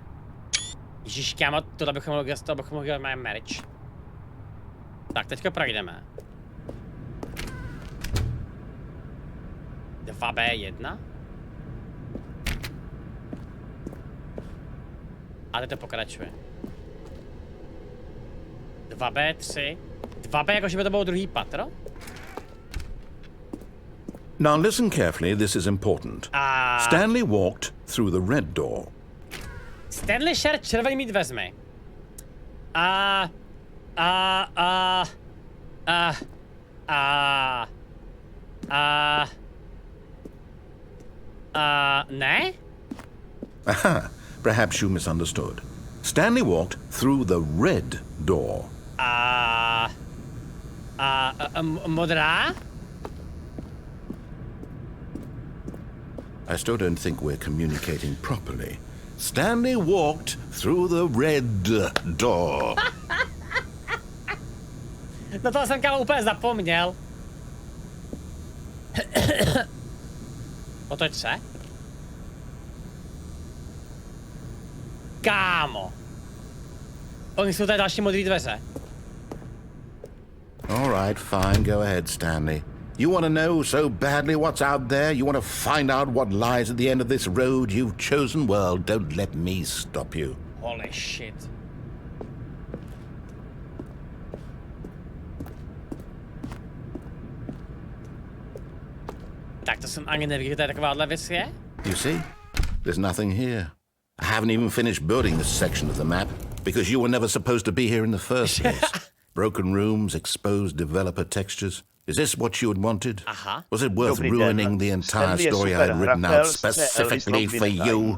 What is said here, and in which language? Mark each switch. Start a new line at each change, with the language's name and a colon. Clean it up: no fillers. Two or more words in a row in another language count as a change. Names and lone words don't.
Czech: Ježíš, kámo, tohle bychom mohli dělat merch. Tak, teďka projdeme. 2B1. A teď to pokračuje. 2B3. 2B, jakože by to bylo druhý patro?
English: Now listen carefully, this is important. Stanley walked through the red door.
Czech: Stanley šel červenými dveřmi. Ne?
English: Aha, perhaps you misunderstood. Stanley walked through the red door.
Czech: Modrá?
English: I still don't think we're communicating properly. Stanley walked through the red door.
Czech: No to jsem kámo úplně zapomněl. Otoč se. Kámo. Oni jsou tady další modré dveře.
English: All right, fine, go ahead, Stanley. You want to know so badly what's out there? You want to find out what lies at the end of this road you've chosen? Well, don't let me stop you. Holy shit.
Czech: Tak to jsem ani nevěděl, že tady takováhle věc je.
English: You see? There's nothing here. I haven't even finished building this section of the map because you were never supposed to be here in the first place. Broken rooms, exposed developer textures. Is this what you had wanted? Was it worth ruining the entire story I had written out specifically for you?